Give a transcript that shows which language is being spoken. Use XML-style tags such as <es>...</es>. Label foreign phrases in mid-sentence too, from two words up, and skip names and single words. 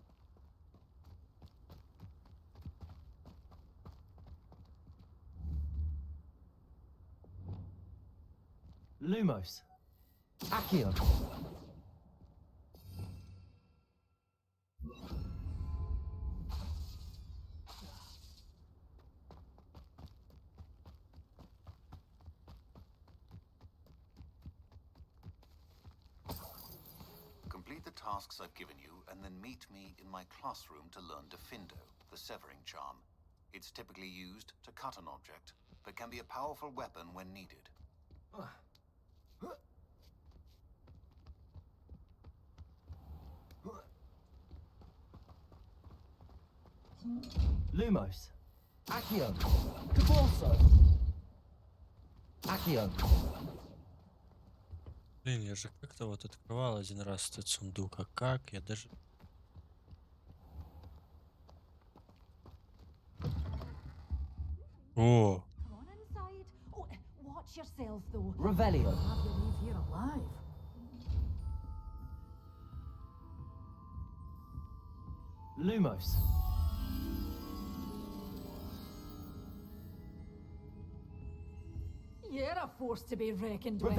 <en>Lumos. Accio. Complete the tasks I've given you, and then meet me in my classroom to learn Defindo, the severing charm. It's typically used to cut an object, but can be a powerful weapon when needed. Lumos. Accio. Caborso. Accio.</en> <ru>Блин, я же как-то вот открывал один раз этот сундук, а как? Я даже... О!</ru> <en>Come on inside. Oh, watch yourself though. Revelio. Have you leave here alive? Lumos. You're a force to be reckoned with.</en>